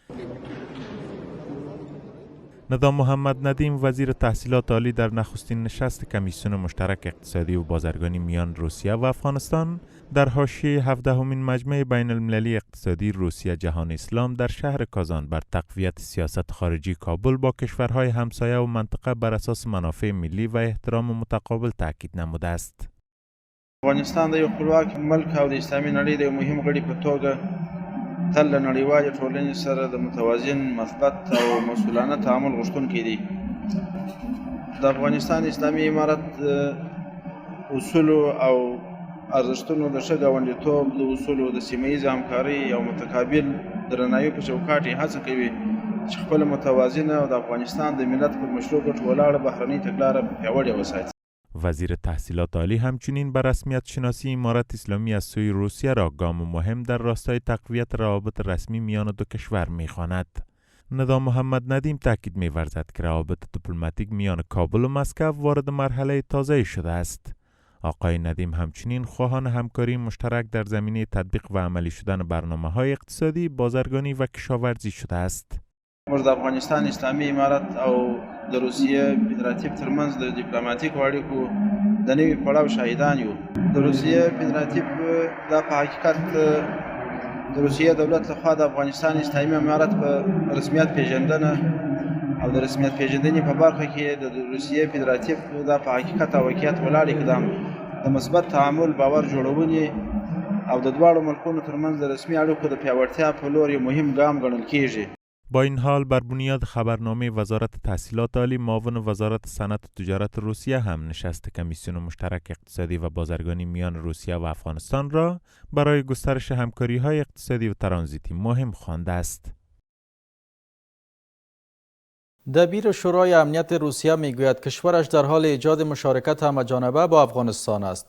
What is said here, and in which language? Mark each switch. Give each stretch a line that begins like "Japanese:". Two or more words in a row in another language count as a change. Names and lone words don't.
Persian: ندا محمد ندیم وزیر تحصیلات عالی در نخستین نشست کمیسیون مشترک اقتصادی و بازرگانی میان روسیه و افغانستان در حاشیه 17مین مجمع بین المللی اقتصادی روسیه جهان اسلام در شهر کازان بر تقویت سیاست خارجی کابل با کشورهای همسایه و منطقه بر اساس منافع ملی و احترام متقابل تأکید نموده است.
Pashto: افغانستان د یو خپلواک ملک او د اسلامي نړۍ د یو مهم غړي په توګه تل له نړیوالې ټولنې سره د متوازن مثبت او مسؤلانه تعامل غوښتونکی دی. د افغانستان اسلامي امارت اصولو او ارزښتونو د ښه ګاونډیتوب د اصولو د سیمهییزې همکارۍ او متقابل درناوي په چوکاټ یې هڅه کوي چې خپله متوازنه او د افغانستان د ملت پر مشروع ګټو ولاړه بهرنۍ تګلاره پیاوړې وساتي.
Persian: وزیر تحصیلات عالی همچنین بر رسمیت شناسی امارت اسلامی از سوی روسیه را گام مهم در راستای تقویت روابط رسمی میان دو کشور می‌خواند. ندا محمد ندیم تاکید می‌ورزد که روابط دیپلماتیک میان کابل و مسکو وارد مرحله تازه شده است. آقای ندیم همچنین خواهان همکاری مشترک در زمینه تطبیق و عملی شدن برنامه‌های اقتصادی، بازرگانی و کشاورزی شده است.
Pashto: موږ د افغانستان اسلامي امارت او د روسیې فدراتیو ترمنځ د ډیپلوماټیکو اړیکو د نوي پړاو شاهدان یو. د روسیې فدراتیو دا په حقیقت د روسیې دولت لخوا د افغانستان اسلامي امارت په رسمیت پیژندنه او د رسمیت پیژندنې په برخه کې د روسیې فدراتیو دا په حقیقت او واقعیت ولاړ اقدام د مثبت تعامل باور جوړونې او د دواړو ملکونو ترمنځ د رسمي اړیکو د پیاوړتیا په لور یو مهم ګام ګڼل کیږي.
Persian: با این حال بر بنیاد خبرنامه وزارت تحصیلات عالی معاون وزارت صنعت و تجارت روسیه هم نشست کمیسیون مشترک اقتصادی و بازرگانی میان روسیه و افغانستان را برای گسترش همکاری‌های اقتصادی و ترانزیتی مهم خوانده است. دبیر شورای امنیت روسیه میگوید کشورش در حال ایجاد مشارکت همه‌جانبه با افغانستان است.